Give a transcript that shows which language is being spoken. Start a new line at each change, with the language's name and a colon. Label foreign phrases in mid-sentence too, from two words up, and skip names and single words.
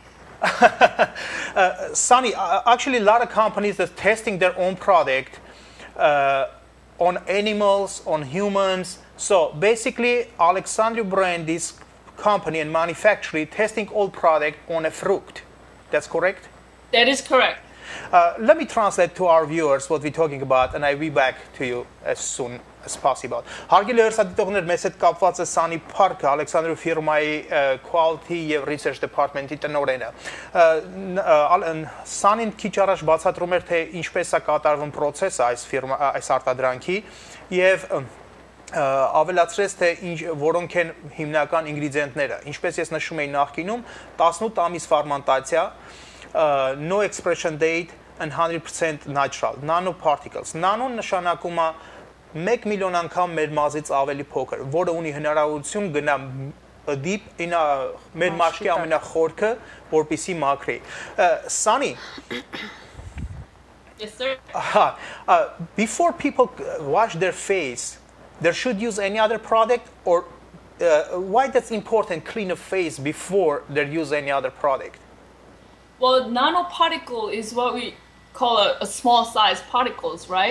English: Sunny, actually, a lot of companies are testing their own product on animals, on humans. So basically, Alexandr.u brand is company and manufacturer testing all product on a fruit. That's correct? That is correct. Let me translate to our viewers what we're talking about, and I'll be back to you as soon as possible.
Armenian: Հարգելի հեռուստադիտողներ, մեզ հետ կապված է Sunny Park-ը, Alexandr.u ֆիրմայի Quality եւ
English: Research Department-
Armenian: ի տնօրենը։ Sunny-ն քիչ առաջ բացատրում էր, թե ինչպես է կատարվում process-ը այս արտադրանքի եւ ավելացրեց, թե որոնք են հիմնական ինգրեդիենտները։ Ինչպես ես նշում էի նախկինում, 18 ամիս ֆերմենտացիա,
English: no expiration date and 100% natural, nanoparticles.
Armenian: Nano-ն նշանակում է 1 միլիոն անգամ մեր մազից ավելի փոքր, որը ունի հնարավորություն գնա դիպ մեր մաշկի ամենախորքը, որպեսի մաքրի։ Sunny.
English: Yes, sir. Before people wash their face, they should use any other product, or why that's important, clean a face before they use any other product? Well, nanoparticle is what we call a small size particles, right?